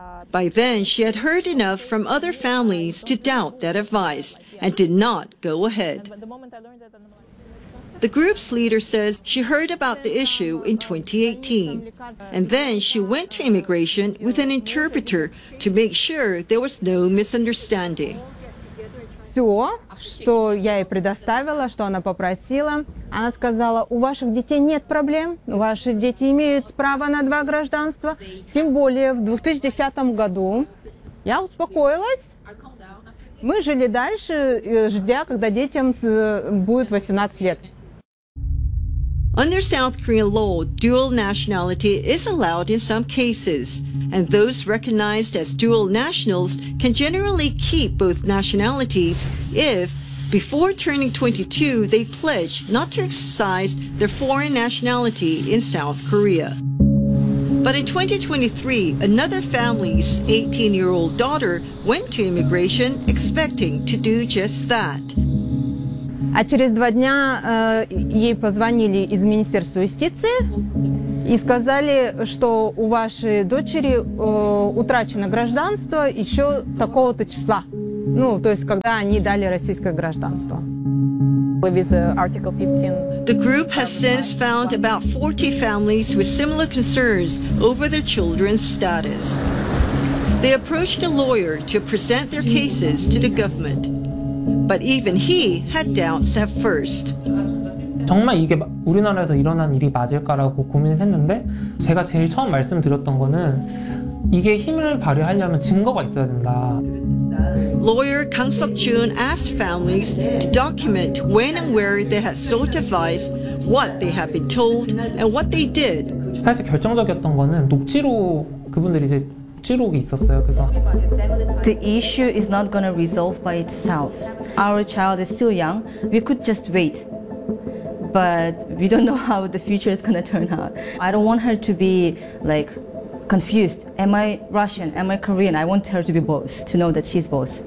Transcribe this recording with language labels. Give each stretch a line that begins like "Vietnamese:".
English: By then, she had heard enough from other families to doubt that advice and did not go ahead. The group's leader says she heard about the issue in 2018, and then she went to immigration with an interpreter to make sure there was no misunderstanding.
Russian: Все, что я ей предоставила, что она попросила. Она сказала, у ваших детей нет проблем, ваши дети имеют право на 2 гражданства, тем более в 2010 году. Я успокоилась. Мы жили дальше, ждя, когда детям будет 18 лет.
English: Under South Korean law, dual nationality is allowed in some cases, and those recognized as dual nationals can generally keep both nationalities if, before turning 22, they pledge not to exercise their foreign nationality in South Korea. But in 2023, another family's 18-year-old daughter went to immigration expecting to do just that.
Russian: А через 2 дня ей позвонили из Министерства юстиции И сказали, что у вашей дочери утрачено гражданство еще такого-то числа. Ну, то есть, когда они дали российское гражданство.
English: The group has since found about 40 families with similar concerns over their children's status. They approached a lawyer to present their cases to the government. But even he had doubts at first.
Korean: 정말 이게 우리나라에서 일어난 일이 맞을까라고 고민을 했는데 제가 제일 처음 말씀드렸던 거는 이게 힘을 발휘하려면 증거가 있어야 된다.
English: Lawyer Kang Seok-jun asked families to document when and where they had sought advice, what they had been told, and what they did.
Korean: 사실 결정적이었던 거는 녹취록 그분들이 이제 녹취록이 있었어요. 그래서
English: The issue is not going to resolve by itself. Our child is still young. We could just wait. But we don't know how the future is going to turn out. I don't want her to be like confused. Am I Russian? Am I Korean? I want her to be both, to know that she's both.